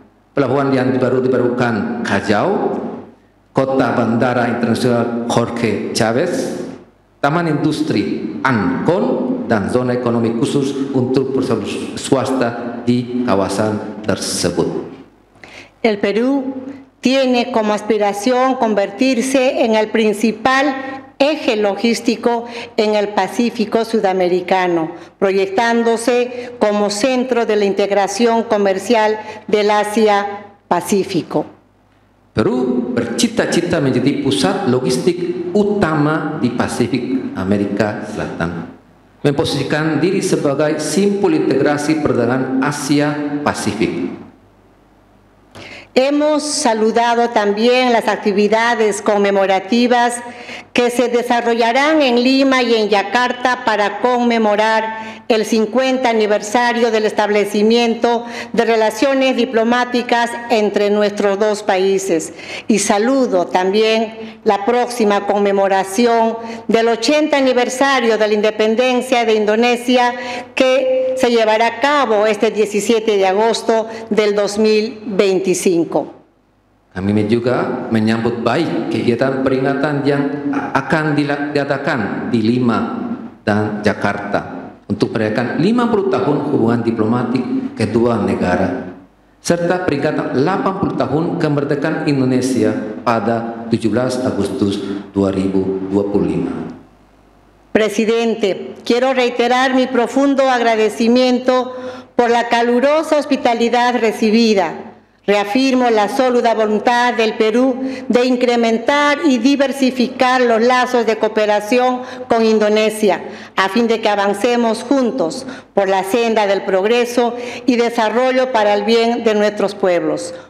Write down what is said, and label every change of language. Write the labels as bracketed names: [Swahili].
[Indonesian] pelabuhan yang baru dibarukan Callao, kota bandara internasional Jorge Chávez, taman industri Ancón, dan zona ekonomi khusus untuk perusahaan swasta di kawasan tersebut. [Spanish] El Perú tiene como aspiración convertirse en el principal eje logístico en el Pacífico sudamericano, proyectándose como centro de la integración comercial del Asia-Pacífico. [Indonesian] Peru bercita-cita menjadi pusat logistik utama di Pasifik Amerika Selatan, memposisikan diri sebagai simpul integrasi perdagangan Asia-Pasifik. [Spanish] Hemos saludado también las actividades conmemorativas que se desarrollarán en Lima y en Yakarta para conmemorar el 50 aniversario del establecimiento de relaciones diplomáticas entre nuestros dos países. Y saludo también la próxima conmemoración del 80 aniversario de la independencia de Indonesia, que se llevará a cabo este 17 de agosto del 2025. [Indonesian] Kami juga menyambut baik kegiatan peringatan yang akan diadakan di Lima dan Jakarta untuk merayakan 50 tahun hubungan diplomatik kedua negara, serta peringatan 80 tahun kemerdekaan Indonesia pada 17 Agustus 2025. [Spanish] Presidente, quiero reiterar mi profundo agradecimiento por la calurosa hospitalidad recibida. Reafirmo la sólida voluntad del Perú de incrementar y diversificar los lazos de cooperación con Indonesia, a fin de que avancemos juntos por la senda del progreso y desarrollo para el bien de nuestros pueblos.